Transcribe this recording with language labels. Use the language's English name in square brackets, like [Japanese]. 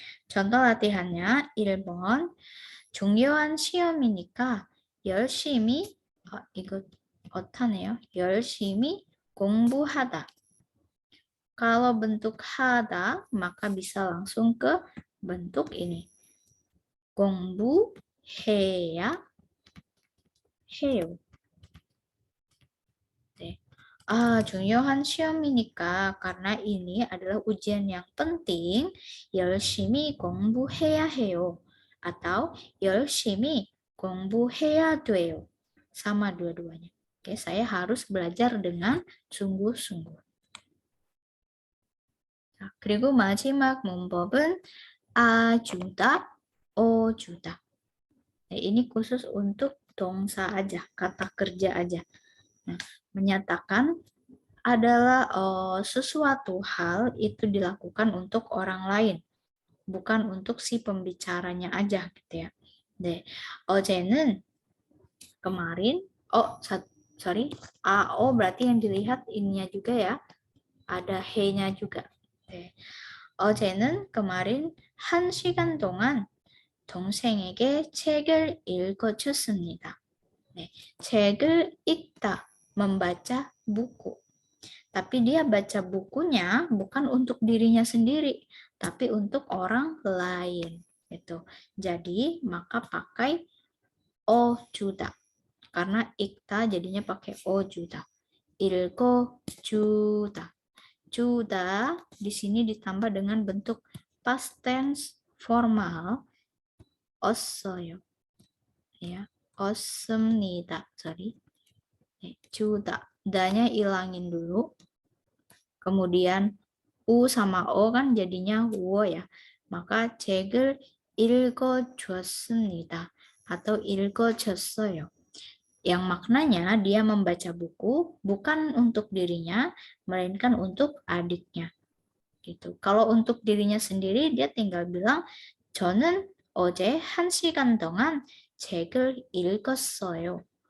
[Korean] Contoh latihannya, 1번, 중요한 시험이니까 열심히, 이거 어타네요. 열심히 공부하다. [Indonesian] Kalau bentuk hada, maka bisa langsung ke bentuk ini. [Korean] 공부해야 해요. 중요한 시험이니까 [Indonesian] karena ini adalah ujian yang penting, [Korean] 열심히 공부해야 해요. atau 열심히 공부해야 돼요. [Indonesian] Sama dua-duanya. Oke, saya harus belajar dengan sungguh-sungguh. [Korean] 그리고 마지막 문법은 아주다, 어주다. [Indonesian] ini khusus untuk 동사 aja, kata kerja aja. Nah, menyatakan adalah sesuatu hal itu dilakukan untuk orang lain, bukan untuk si pembicaranya aja gitu ya. 어제는 kemarin, AO berarti yang dilihat ininya juga ya, ada he-nya juga. [Korean] 어제는 kemarin 1시간 동안 동생에게 책을 읽어줬습니다. 책을 읽다, [Indonesian] membaca buku. Tapi dia baca bukunya bukan untuk dirinya sendiri, tapi untuk orang lain. Jadi, maka pakai o juda. Karena ikta jadinya pakai o juda. Ilko juda. Juda di sini ditambah dengan bentuk past tense formal ossoyo. Ya, ossemnida. Juda. Da-nya ilangin dulu. Kemudian U sama O kan jadinya wo ya. [Korean] Maka 책을 읽어줬습니다. atau 읽어줬어요. [Indonesian] Yang maknanya dia membaca buku bukan untuk dirinya, melainkan untuk adiknya. gitu. Kalau untuk dirinya sendiri dia tinggal bilang [Korean] 저는 어제 1시간 동안 책을 읽었어요.